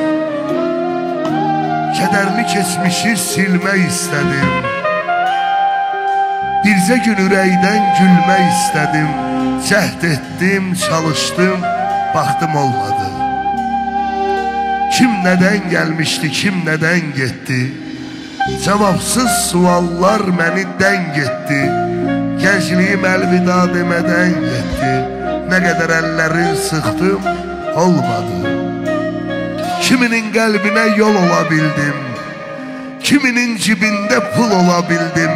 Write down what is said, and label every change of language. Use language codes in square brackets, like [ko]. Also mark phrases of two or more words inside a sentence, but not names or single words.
[az] Kederli keçmişi silmək istedim. Bircə gün ürəkdən gülmək istedim. [tr] Cəhd ettim, çalıştım, baktım olmadı. Kim neden gelmişti, kim neden gitti? [az] Cevapsız suallar məni dəng etdi. Gəncliyim əlvida demədən getdi. Nə qədər əllərin sıxdım, olmadı. Kiminin qəlbinə yol ola bildim, kiminin cibində pul ola bildim.